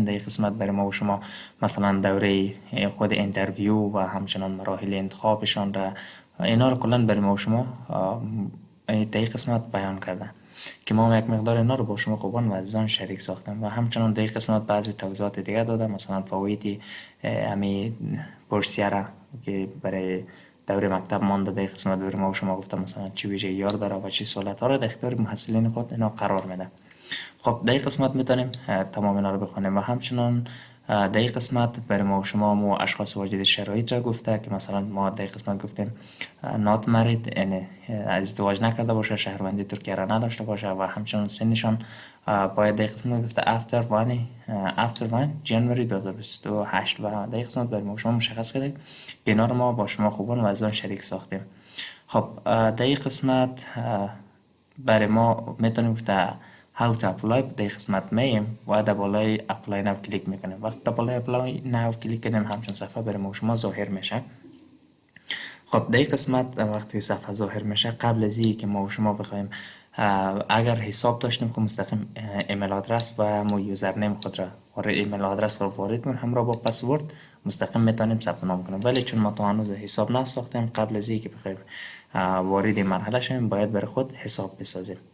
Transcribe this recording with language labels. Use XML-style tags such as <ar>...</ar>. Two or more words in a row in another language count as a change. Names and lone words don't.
<fa>در این قسمت برای ما و شما مثلا دوره خود اینترویو و همچنان مراحل انتخابشان را اینا را کلا برای ما و شما در این قسمت بیان کردم که ما یک مقدار اینا رو با شما خوبان و عزیزان شریک ساختم و همچنان در این قسمت بعضی توضیحات دیگه دادم، مثلا فواید امی بورسیه را که برای دوره مکتب مانده در این قسمت برای ما و شما گفتم مثلا چی ویژگی یار داره و چی سهولت ها را در اختیار محصلین خود اینا قرار میده. خب در این قسمت میتونیم تمام اینا رو بخونیم و همچنان در این قسمت برای ما و شما مو اشخاص واجد شرایط را گفته که مثلا ما در این قسمت گفتیم</fa> <en>not married،</en> <fa>یعنی ازدواج نکرده باشه، شهروندی ترکیه را نداشته باشه و همچنان سنشان باید در این قسمت گفته after 1 جنوری 2028 و در این قسمت برای ما و شما مشخص کردیم که اینا رو ما با شما خوبان و عزیزان شریک ساختیم. خب در این قسمت برای ما میتونیم گفته</fa> <en>how to apply</en> <fa>در قسمت میم و در بالای</fa> <en>apply now</en> <fa>کلیک میکنیم. وقتی در بالای</fa> <en>apply now</en> <fa>کلیک کنیم همچون صفحه برای ما شما ظاهر میشه. خب در قسمت وقتی صفحه ظاهر میشه قبل از اینکه ما و شما بخوایم اگر حساب داشتیم خب مستقیم ایمیل آدرس و مو یوزرنیم خود را وارد ایمیل آدرس را وارد کنیم همراه با پسورد مستقیم میتونیم ثبت نام کنیم، ولی چون ما تا هنوز حساب نساختیم قبل از اینکه بخوایم وارد این مرحله شیم باید برای خود حساب بسازیم.</fa>